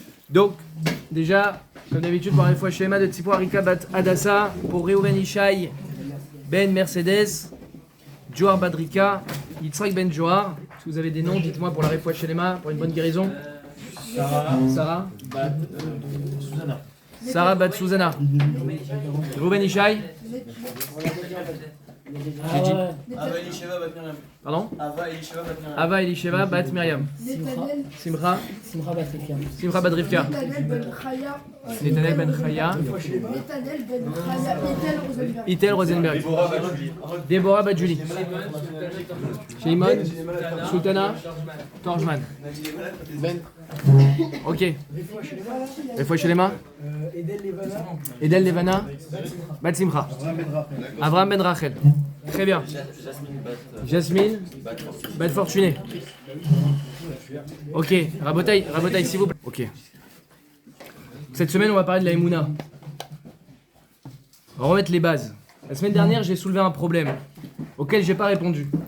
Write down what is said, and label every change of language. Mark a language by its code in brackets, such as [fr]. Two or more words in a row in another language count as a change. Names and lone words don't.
[fr] Donc, déjà, comme d'habitude, par les fois schéma de Tzipor Arika Bat Adassa, pour Reuven Ishai Ben Mercedes, Johar Badrika, Yitzhak Ben Johar. Si vous avez des noms, dites-moi pour la [he] Refoua Shelema, [fr] pour une bonne guérison. Sarah Susanna. Sarah Bat Susanna. Reuven Ishai. Ava Elisheva Bat Miriam. Pardon. Ava Elisheva Bat Miriam. Ava Elisheva Bat Miriam. Simcha. Simcha Bat Rivka. Simcha Bat Rivka. Netanel Ben Chaya. Itel Rosenberg. Déborah Bat Julie. Shimon. Sultana. Torjman. Ok. [he] Refoua Shelema. [fr] Edel Levana. Bat Simcha. Avraham Ben Rachel. Très bien. Jasmine. Bat Fortuné. Ok. Rabotaï, s'il vous plaît. Ok. Cette semaine, on va parler de la Emouna. On va remettre les bases. La semaine dernière, j'ai soulevé un problème auquel j'ai pas répondu.